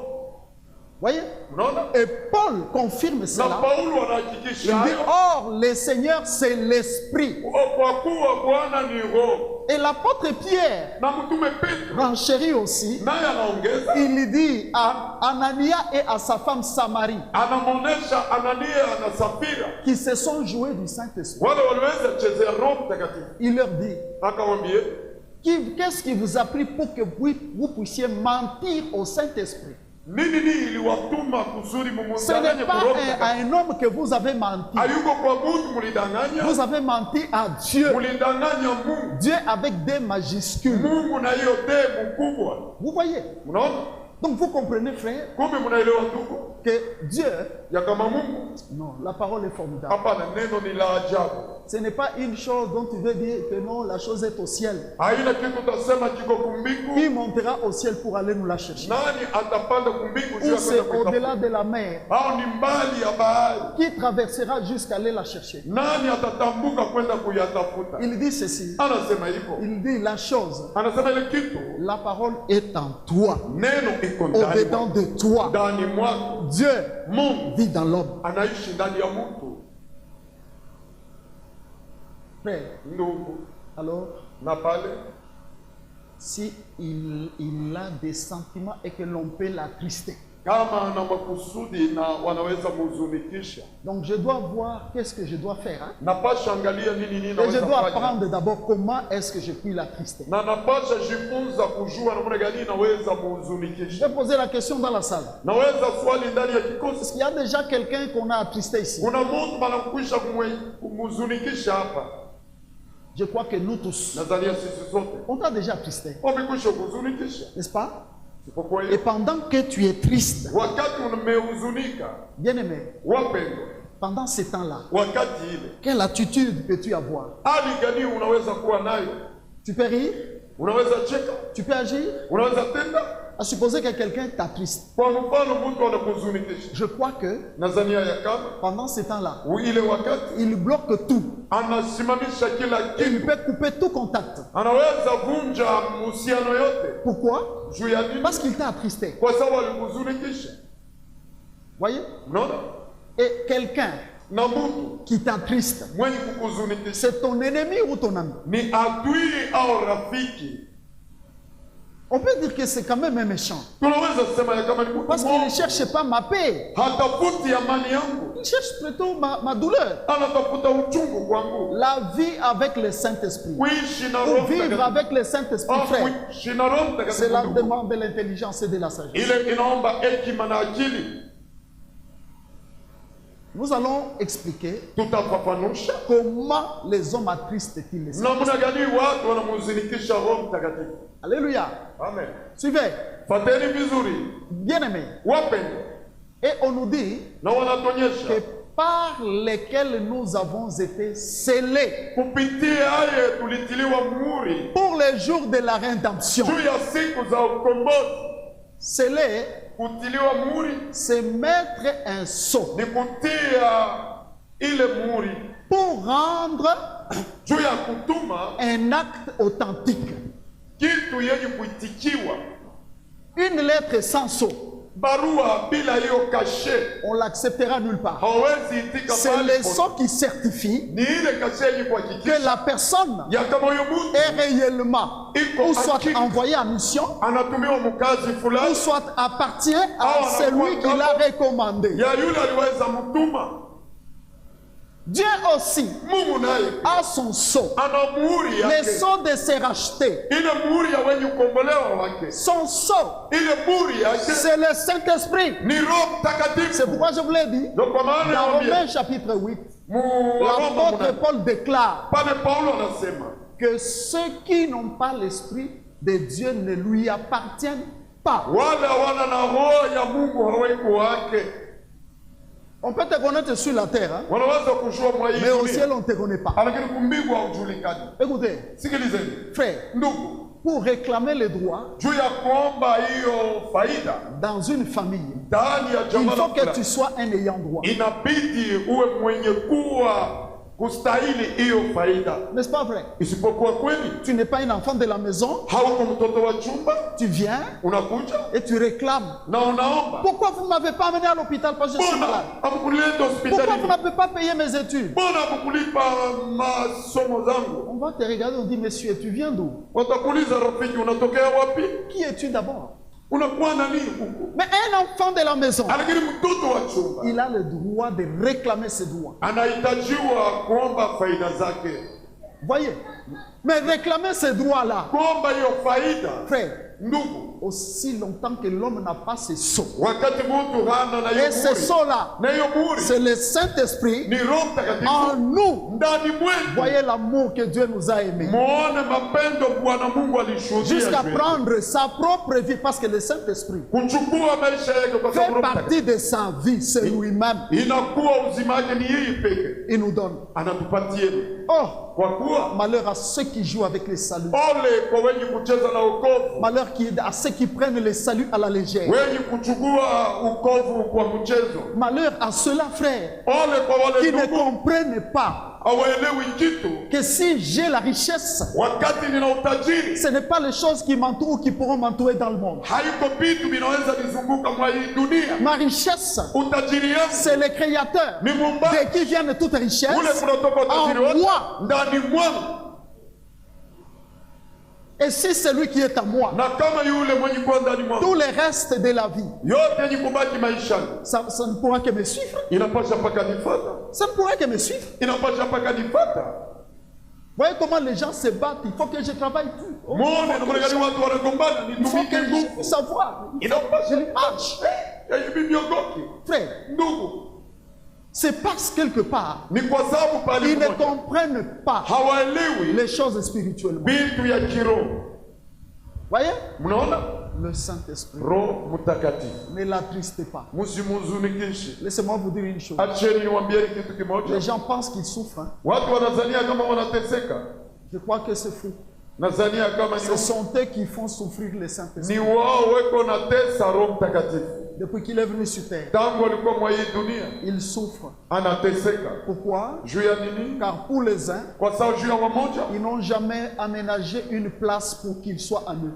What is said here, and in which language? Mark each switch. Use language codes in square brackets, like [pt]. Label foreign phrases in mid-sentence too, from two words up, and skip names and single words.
[fr] Voyez? [sw] Unaona? [fr] Et Paul confirme [sw] Na [fr] cela. [sw] Paulo [fr] Il [sw] anahakikisha [fr] dit, [sw] hayo. [fr] or, le Seigneur, c'est l'esprit. [sw] Kwa kuwa Bwana ni roho. [fr] Et l'apôtre Pierre [sw] Na mtume Petro [fr] renchérit aussi. [sw] naye anaongeza, [fr] Il dit à Anania et à sa femme Samarie [sw] anamwonesha Anania na Safira [fr] qui se sont joués du Saint-Esprit. [sw] wale waliweza kuchezea Roho Mtakatifu. [fr] Il leur dit, [sw] Akamwambia, [fr] qu'est-ce qui vous a pris pour que vous puissiez mentir au Saint-Esprit? [sw] nini iliwatuma kusudi [fr] Ce [sw] mumudanganye [fr] n'est [sw] kwa [fr] pas [sw] Roho [fr] à [sw] Mtakatifu? [fr] un homme que vous avez menti. [sw] Hayuko kwa mtu mulidanganya, [fr] Vous avez menti à Dieu. [sw] mulidanganya Mungu. [fr] Dieu avec des majuscules. [sw] Mungu na hiyo te mkubwa. [fr] Vous voyez? [sw] Unaona? [fr] Donc vous comprenez, frère, [sw] Kumbe mnaelewa ndugu, [fr] que Dieu, [sw] ya kama Mungu, [fr] non, la parole est formidable. [sw] hapana, neno ni la ajabu. [fr] Ce n'est pas une chose dont tu veux dire que non, la chose est au ciel. [sw] Haina kitu utasema kiko kumbingu. [fr] Qui montera au ciel pour aller nous la chercher? [sw] Nani atapanda kumbingu juu [fr] Ou [sw] ya [fr] c'est [sw] kwenda [fr] au-delà [sw] kuitafuta? [fr] de la mer? [sw] Au ni mbali ya bahari. [fr] Qui traversera jusqu'à aller la chercher? [sw] Nani atatambuka kwenda kuyatafuta? [fr] Il dit ceci. [sw] Anasema hivyo. [fr] Il dit la chose. [sw] Anasema ile kitu, [fr] La parole est en toi. [sw] neno iko ndani [fr] Au-dedans [sw] mwako. [fr] de toi. [sw] Ndani mwako. [fr] Dieu [sw] Mungu [fr] vit dans l'homme. [sw] anaishi ndani ya mtu. [fr] Frère, [sw] Ndugu, [fr] alors, [sw] na pale [fr] si il a des sentiments et que l'on peut l'attrister, [sw] kama na makusudi na wanaweza muzunikisha. [fr] Donc je dois voir qu'est-ce que je dois faire. Hein? [sw] Napasha angalia nini [fr] Et je [sw] naweza [fr] dois [sw] fanya. [fr] apprendre d'abord comment est-ce que je puis l'attrister. [sw] Na napasha jifunza kujua namna gani naweza [fr] Je [sw] muzunikisha. [fr] vais poser la question dans la salle. [sw] Naweza swali ndani ya [fr] Est-ce [sw] kikosi. [fr] qu'il y a déjà quelqu'un qu'on a attristé ici? [sw] Kuna mtu anakwisha kumuzunikisha hapa. [fr] Je crois que nous tous, [sw] Nazalia sisi sote. [fr] on t'a déjà attristé, [sw] Wamekwisha kuzunikisha. [fr] n'est-ce pas? [sw] Kwa [fr] Et [sw] hiyo [fr] pendant que tu es triste, [sw] wakati umehuzunika, [fr] bien-aimé, [sw] wapendwa, [fr] pendant ces temps-là, [sw] wakati ile [fr] quelle attitude peux-tu avoir? [sw] hali gani unaweza kuwa nayo? [fr] Tu peux rire? [sw] Unaweza cheka, [fr] Tu peux agir? [sw] unaweza tenda. [fr] À supposer que quelqu'un t'attriste. [sw] Kwa mfano mtu anakuzunikisha, [fr] Je crois que [sw] Nazania ya kama [fr] pendant ces temps-là, [sw] ile wakati [fr] il bloque tout. [sw] anasimamisha kila [fr] Il [sw] kitu, [fr] peut couper tout contact. [sw] anaweza vunja mahusiano yote. [fr] Pourquoi? [sw] Juu ya nini? [fr] Parce qu'il t'a attristé. [sw] Kwa sababu alikuzunikisha. [fr] Voyez? [sw] Unaona? [fr] Et quelqu'un [sw] Na mtu [fr] qui t'attriste, [sw] mwenye kukuzunikisha [fr] c'est ton ennemi ou ton ami? [sw] ni adui au rafiki. [fr] On peut dire que c'est quand même un méchant. [sw] Tunaweza sema ya kama ni mtu [fr] Parce qu'il ne [sw] mwongo. [fr] cherche pas ma paix. [sw] Hatafuti amani yangu, [fr] Il cherche plutôt ma douleur. [sw] anatafuta uchungu kwangu. [fr] La vie avec le Saint-Esprit. [sw] Kuishi na [fr] Ou [sw] Roho [fr] vivre [sw] Mtakatifu. [fr] avec le Saint-Esprit, [sw] Au [fr] frère. [sw] kuishi na Roho [fr] C'est la [sw] Mtakatifu. [fr] demande de l'intelligence et de la sagesse. [sw] Ile inaomba hekima na akili. [fr] Nous allons expliquer [sw] Tutafafanusha [fr] comment les hommes attristent-ils les saints. [sw] namna gani watu wanamuzinikisha Roho Mtakatifu. [fr] Alléluia. [sw] Amen. [fr] Suivez. [sw] Fateni vizuri [fr] Bien-aimés. [sw] wapendwa, [fr] Et on nous dit [sw] na wanatuonyesha [fr] que par lesquels nous avons été scellés [sw] kupitia haya tulitiliwa muhuri [fr] pour les jours de la rédemption. [sw] juu ya siku za ukombozi. [fr] Scellés, [sw] Kutiliwa muhuri [fr] c'est mettre un sceau [sw] ni kutia ile muhuri [fr] pour rendre [sw] juu ya kutuma [fr] un acte authentique. [sw] kitu yenye kuitikiwa. [fr] Une lettre sans sceau, [sw] Barua bila hiyo kashe [fr] on l'acceptera nulle part. [sw] hawezi itika [fr] C'est [sw] mahali [fr] le [sw] popote. [fr] sceau qui certifie [sw] Ni ile kashe yenye [fr] que [sw] kuhakikisha [fr] la personne [sw] ya kama huyo mtu [fr] est réellement ou soit envoyée en mission [sw] anatumiwa mkazi [fr] ou [sw] fulani [fr] soit appartient à celui qui l'a recommandé. [sw] ya yule aliweza mtuma. [fr] Dieu aussi [sw] Mungu naye [fr] a son sceau, [sw] ana muhuri [fr] le [sw] yake, [fr] sceau de se racheter. [sw] ile muhuri ya wenye kukombolewa wake. [fr] Son sceau, [sw] Ile muhuri yake [fr] c'est le Saint-Esprit. [sw] ni Roho Mtakatifu. [fr] C'est pourquoi je vous l'ai dit. [sw] Ndio kwa maana [fr] Dans [sw] nawaambia, [fr] Romains chapitre 8, [sw] Waroma [fr] l'apôtre [sw] muna- [fr] Paul déclare [sw] pale Paulo anasema [fr] que ceux qui n'ont pas l'Esprit de Dieu ne lui appartiennent pas. [sw] wale hawana na roho ya Mungu haweko wake. [fr] On peut te connaître sur la terre, hein, [sw] Wanaweza kujua mwa hii [fr] mais au [sw] dunia, [fr] ciel, on ne te connaît pas. [sw] lakini kumbingwa haujulikani. [fr] Écoutez, [sw] Sikilizeni [fr] frère, [sw] ndugu, [fr] pour réclamer les droits [sw] juu ya kuomba hiyo faida [fr] dans une famille, [sw] ndani ya [fr] il [sw] jamaa [fr] faut que [sw] fulani, [fr] tu sois un ayant droit. [sw] inabidi uwe mwenye kuwa kustahili hiyo faida. [fr] N'est-ce pas vrai? [sw] Isipokuwa kweli [fr] Tu n'es pas un enfant de la maison, [sw] hauko mtoto wa chumba, [fr] tu viens [sw] unakuja [fr] et tu réclames. [sw] na unaomba, [fr] Pourquoi vous ne m'avez pas amené à l'hôpital parce que je suis [sw] mbona [fr] malade? [sw] hamkuleta [fr] Pourquoi vous [sw] hospitalini? [fr] n'avez pas payé mes études? [sw] Mbona hamkulipa masomo zangu? [fr] On va te regarder, on dit, monsieur, tu viens d'où? [sw] Watakuuliza rafiki, unatokea wapi? [fr] Qui es-tu d'abord? [sw] Unakuwa na nini huku? [fr] Mais un enfant de la maison, [sw] Lakini mtoto wa chumba [fr] il a le droit de réclamer ses droits. [sw] anahitajiwa kuomba faida zake. [fr] Voyez? Mais réclamer ces droits-là, [sw] Kuomba hiyo faida, [fr] frère, [sw] ndugu, [fr] aussi longtemps que l'homme n'a pas ses sceaux. [sw] wakati mtu hana na hiyo [fr] Et ces [sw] muhuri, [fr] sceaux-là, [sw] na hiyo muhuri [fr] c'est le Saint-Esprit [sw] ni Roho [fr] en [sw] Mtakatifu [fr] nous. [sw] ndani mwetu. [fr] Voyez l'amour que Dieu nous a aimé. [sw] Muone mapendo Bwana Mungu alishuhudia [fr] Jusqu'à [sw] juu. [fr] prendre sa propre vie, parce que le Saint-Esprit [sw] Kuchukua maisha yake kwa [fr] fait [sw] sababu Roho [fr] partie de sa vie, c'est lui-même. [sw] Mtakatifu inakuwa uzima wake ni yeye peke [fr] Il nous donne. [sw] anatupatie. [fr] Oh, [sw] Kwa kuwa [fr] malheur à ceux qui jouent avec les saluts. [sw] ole kwa wenye kucheza na wokovu, [fr] Malheur à ceux qui prennent les saluts à la légère. [sw] wenye kuchukua ukovu kwa mchezo. [fr] Malheur à ceux-là, frères, [sw] Ole kwa wale [fr] qui ne [sw] ndugu [fr] comprennent pas [sw] hawaelewi kitu. [fr] que si j'ai la richesse, [sw] Wakati nina utajiri, [fr] ce n'est pas les choses qui m'entourent ou qui pourront m'entourer dans le monde. [sw] haiko vitu vinaweza nizunguka mwa hii dunia. [fr] Ma richesse, [sw] Utajiri yangu [fr] c'est le Créateur [sw] ni Muumbaji, [fr] de qui viennent toutes [sw] ule [fr] richesses [sw] kutoka utajiri [fr] en [sw] wote [fr] moi. [sw] ndani mwangu. [fr] Et si celui qui est à moi, [sw] na kama yule mwenye kuwa ndani mwangu, [fr] tout le reste de la vie, [sw] yote yenye kubaki maishani, [fr] ça ne pourra que me suivre. [sw] inapasha mpaka nifuata, [fr] Ça ne pourra que me suivre. [sw] inapasha mpaka nifuata. [fr] Voyez comment les gens se battent. Il faut que je travaille plus. Oh, [sw] Muone namna gani watu wanagombana, [fr] il faut [sw] nitumike [fr] que je [sw] nguvu. [fr] puisse savoir. [sw] Inapasha [fr] Je marche. [sw] hivi viongoke. [fr] Frère, [sw] Ndugu, [fr] c'est parce quelque part, [sw] ni kwa sababu pale [fr] ils ne [sw] mmoja [fr] comprennent pas [sw] hawaelewi [fr] les choses spirituellement. [sw] vitu ya kiroho. [fr] Voyez, [sw] Mnaona? [fr] le Saint-Esprit, [sw] Roho Mtakatifu. [fr] ne l'attristez pas. [sw] Msimuzunikishe. [fr] Laissez-moi vous dire une chose. [sw] Acheni niwaambieni kitu [fr] Les [sw] kimoja. [fr] gens pensent qu'ils souffrent. Hein. [sw] Watu wanazania kama wanateseka. [fr] Je crois que c'est fou. [sw] Nazania kama [fr] Ce sont eux qui font souffrir le Saint-Esprit. [sw] ni wao weko na tesa Roho Mtakatifu. [fr] Depuis qu'il est venu sur terre, [sw] Tangu alikuwa mwa hii dunia [fr] il souffre. [sw] anateseka. [fr] Pourquoi? [sw] Juu ya nini? [fr] Car pour les uns, [sw] Kwa sababu juu ya wamoja [fr] ils n'ont jamais aménagé une place pour qu'ils soient à eux.